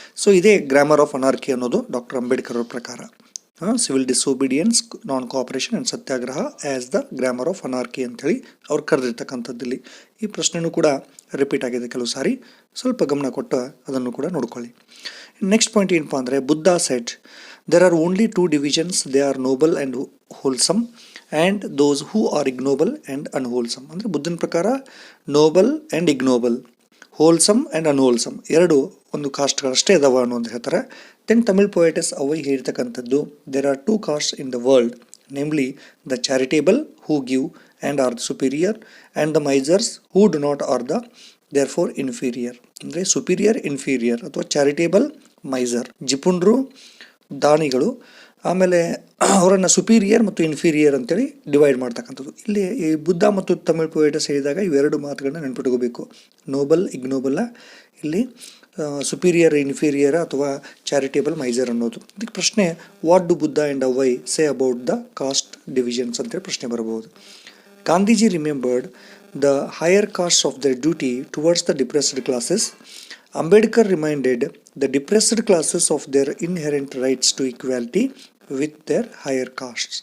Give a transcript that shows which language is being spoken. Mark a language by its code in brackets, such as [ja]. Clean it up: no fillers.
[en] so ಇದೇ grammar of anarchy [kn] ಅನ್ನೋದು doctor Ambedkar ಅವ್ರ ಪ್ರಕಾರ. [en] civil disobedience, non cooperation and satyagraha as the grammar of anarchy [kn] ಅಂತೇಳಿ ಅವ್ರು ಕರೆದಿರ್ತಕ್ಕಂಥದ್ದಲ್ಲಿ. ಈ ಪ್ರಶ್ನೆಯೂ ಕೂಡ ರಿಪೀಟ್ ಆಗಿದೆ ಕೆಲವು ಸಾರಿ, ಸ್ವಲ್ಪ ಗಮನ ಕೊಟ್ಟು ಅದನ್ನು ಕೂಡ ನೋಡ್ಕೊಳ್ಳಿ. ನೆಕ್ಸ್ಟ್ ಪಾಯಿಂಟ್ ಏನಪ್ಪ ಅಂದರೆ, [en] Buddha said there are only 2 divisions, they are noble and wholesome and those who are ignoble and unwholesome. [kn] ಅಂದರೆ ಬುದ್ಧನ ಪ್ರಕಾರ Nobel and ignoble, wholesome and ಅನ್ಹೋಲ್ಸಮ್ ಎರಡು ಒಂದು ಕಾಸ್ಟ್ಗಳಷ್ಟೇ ಅದಾವ ಅನ್ನೋದು ಹೇಳ್ತಾರೆ. [en] Then Tamil poets Avvai ಹೇಳ್ತಕ್ಕಂಥದ್ದು, there are 2 castes in the world, namely the charitable who give and are the superior and the misers who do not are the therefore inferior. [kn] ಅಂದರೆ superior, inferior ಅಥವಾ charitable, miser, ಜಿಪುಣರು, ದಾನಿಗಳು, ಆಮೇಲೆ ಅವರನ್ನು superior ಮತ್ತು inferior ಅಂತೇಳಿ divide ಮಾಡ್ತಕ್ಕಂಥದ್ದು. ಇಲ್ಲಿ ಈ ಬುದ್ಧ ಮತ್ತು ತಮಿಳ್ ಪೊಯೆಟಸ್ ಹೇಳಿದಾಗ ಇವೆರಡು ಮಾತುಗಳನ್ನ ನೆನ್ಪಿಟ್ಕೋಬೇಕು. ನೋಬಲ್, ಇಗ್ನೋಬಲ್, ಇಲ್ಲಿ ಸುಪೀರಿಯರ್, ಇನ್ಫೀರಿಯರ್ ಅಥವಾ ಚಾರಿಟೇಬಲ್, ಮೈಸರ್ ಅನ್ನೋದು. [en] ಇದಕ್ಕೆ ಪ್ರಶ್ನೆ, what do Buddha and Avvai say about the caste divisions [kn] ಅಂತೇಳಿ ಪ್ರಶ್ನೆ ಬರಬಹುದು. [en] Gandhiji reminded the higher caste of the duty towards the depressed classes. Ambedkar reminded the depressed classes of their inherent rights to equality with their higher castes.